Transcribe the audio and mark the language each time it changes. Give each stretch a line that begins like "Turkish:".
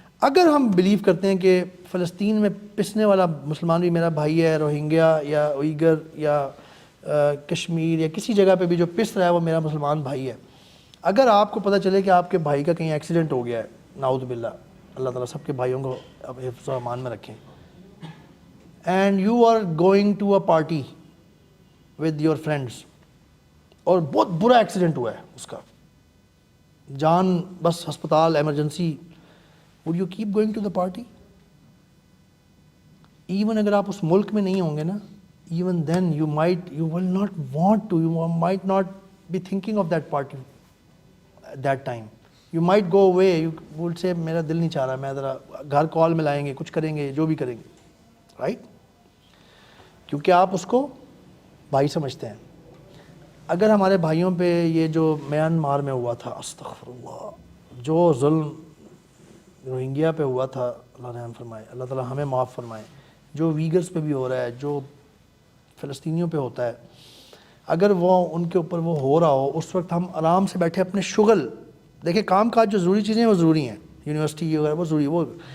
Urdu: اگر ہم بلیو کرتے ہیں کہ فلسطین میں پسنے والا مسلمان بھی میرا بھائی ہے، روہنگیا یا اوئیگر یا کشمیر یا کسی جگہ پہ بھی جو پس رہا ہے وہ میرا مسلمان بھائی ہے، اگر آپ کو پتہ چلے کہ آپ کے بھائی کا کہیں ایکسیڈنٹ ہو گیا ہے، نعوذ باللہ، اللہ تعالیٰ سب کے بھائیوں کو حفظ و امان میں رکھیں،
English: and you are going to a party with your friends,
Urdu: اور بہت برا ایکسیڈنٹ ہوا ہے، اس کا جان بس ہسپتال emergency,
English: would you keep going to the party? Even
Urdu: اگر آپ اس ملک میں نہیں ہوں گے نا،
English: even then you will not want to, you might not be thinking of that party at that time. You might go away, you would say
Urdu: میرا دل نہیں چاہ رہا، میں ذرا گھر کال ملائیں گے، کچھ کریں گے، جو بھی کریں گے، رائٹ؟ کیونکہ آپ اس کو بھائی سمجھتے ہیں. اگر ہمارے بھائیوں پہ یہ جو میانمار میں ہوا تھا، استغفر اللہ، جو ظلم روہنگیا پہ ہوا تھا، اللہ رحم فرمائے، اللہ تعالیٰ ہمیں معاف فرمائے، جو ویگرز پہ بھی ہو رہا ہے، جو فلسطینیوں پہ ہوتا ہے، اگر وہ ان کے اوپر وہ ہو رہا ہو، اس وقت ہم آرام سے بیٹھے اپنے شغل، دیکھیں کام کاج جو ضروری چیزیں ہیں وہ ضروری ہیں، یونیورسٹی وغیرہ وہ ضروری، وہ